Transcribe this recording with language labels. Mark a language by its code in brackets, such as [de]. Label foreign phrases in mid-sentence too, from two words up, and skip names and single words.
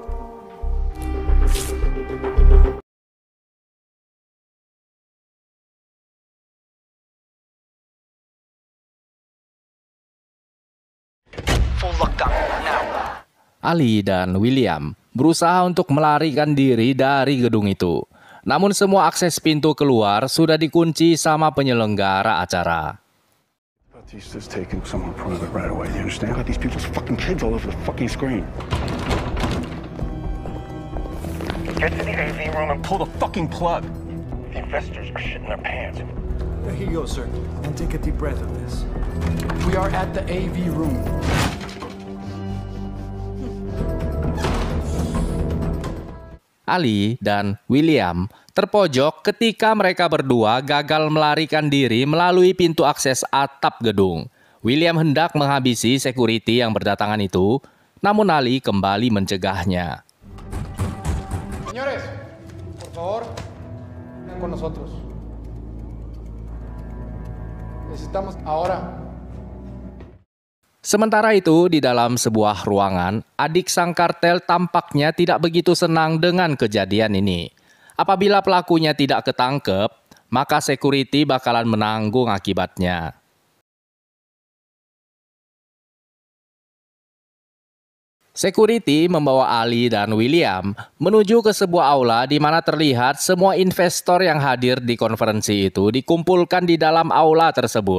[en] Full lockdown now. [id] Ali dan William berusaha untuk melarikan diri dari gedung itu. Namun semua akses pintu keluar sudah dikunci sama penyelenggara acara. [en] Batista's taking someone private right away, you understand? Got these people's fucking kids all over the fucking screen. Get to the AV room and Pull the fucking plug. the investors are shitting their pants. Here you go, sir. And take a deep breath of this. We are at the AV room. [id] Ali dan William terpojok ketika mereka berdua gagal melarikan diri melalui pintu akses atap gedung. William hendak menghabisi security yang berdatangan itu, namun Ali kembali mencegahnya. [es] Señores, por favor, vengan con nosotros. Necesitamos ahora. [id] Sementara itu, di dalam sebuah ruangan, adik sang kartel tampaknya tidak begitu senang dengan kejadian ini. Apabila pelakunya tidak ketangkep, maka security bakalan menanggung akibatnya. Security membawa Ali dan William menuju ke sebuah aula di mana terlihat semua investor yang hadir di konferensi itu dikumpulkan di dalam aula tersebut.